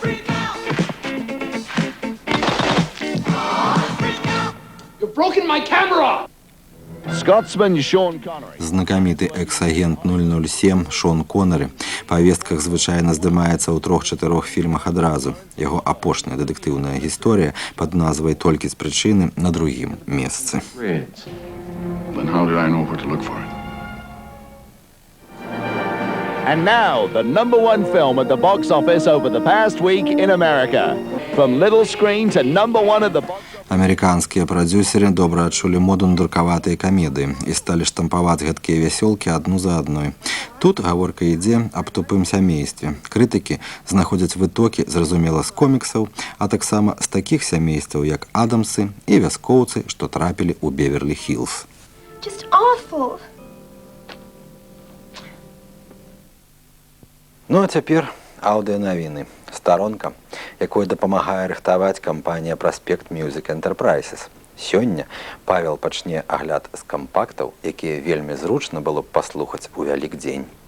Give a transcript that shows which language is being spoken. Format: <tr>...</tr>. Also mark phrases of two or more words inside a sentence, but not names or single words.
<en>You've broken my camera. Scotsman Sean Connery.</en> <be>Знакаміты экс-агент 007 Шон Коннері па вестках звычайна здымаецца ў 3-4 фільмах адразу. Яго апошняя дэтэктыўная гісторыя пад назвай «Толькі з прычыны» на 2-м месцы.</be> <en>Then how did I know where to look for it? And now, the number 1 film at the box office over the past week in America. From little screen to number 1 at the box office.</en> <be>Амерыканскія прадзюсеры добра адчулі моду на дуркаватыя камедыі і сталі штампаваць гэткія вясёлкі адну за адной. Тут гаворка ідзе аб тупым сямействе. Крытыкі знаходзяць вытокі, зразумела, з коміксаў, а таксама з такіх сямействаў, як Адамсы і вяскоўцы, што трапілі ў Беверлі-Хілз.</be> <en>Just awful.</en> <be>Ну а цяпер аўдыёнавіны. Старонка, якой дапамагае рыхтаваць кампанія «Праспект Music Enterprises». Сёння Павел пачне агляд з кампактаў, якія вельмі зручна было б паслухаць у Вялікдзень.</be>